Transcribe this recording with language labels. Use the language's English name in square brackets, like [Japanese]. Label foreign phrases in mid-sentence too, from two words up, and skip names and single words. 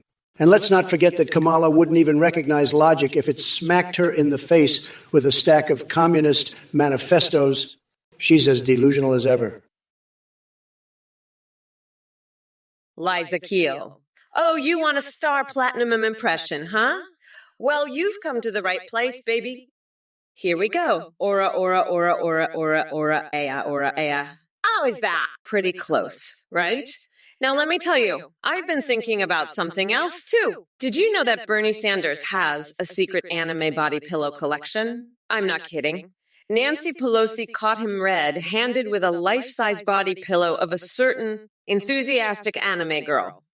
[English] And let's not forget that Kamala wouldn't even recognize logic if it smacked her in the face with a stack of communist manifestos. She's as delusional as ever. Liza Keel. Oh, you want a star platinum impression, huh? Well, you've come to the right place, baby. Here we go. Aura, aura, aura, aura, aura, aura, ea, aura, ea. How is that? Pretty close, right? Now, let me tell you, I've been thinking about something else, too. Did you know that Bernie Sanders has a secret anime body pillow collection? I'm not kidding. Nancy Pelosi caught him red-handed with a life-size body pillow of a certain enthusiastic anime girl.